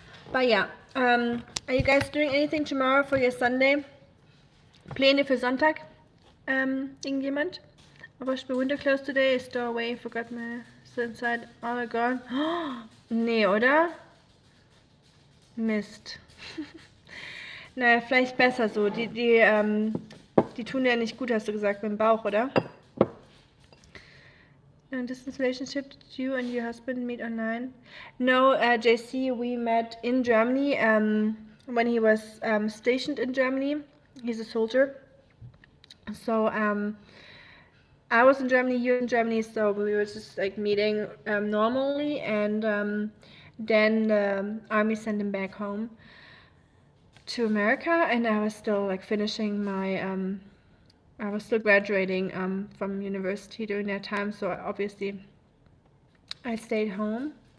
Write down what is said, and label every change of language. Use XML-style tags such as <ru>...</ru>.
<en>But yeah, are you guys doing anything tomorrow for your Sunday?</en> <de>Pläne für Sonntag? Irgendjemand?</de> <en>I washed my window clothes today, store away, forgot my still inside, all gone.</en> <de>Nee, oder? Mist. Naja, vielleicht besser so. Die tun ja nicht gut, hast du gesagt, mit dem Bauch, oder?</de> <en>Distance relationship, did you and your husband meet online? No, JC, we met in Germany when he was stationed in Germany. He's a soldier. So I was in Germany, you in Germany, so we were just like meeting normally, and then the army sent him back home to America, and I was still like finishing my I was still graduating from university during that time, so obviously I stayed home.</en>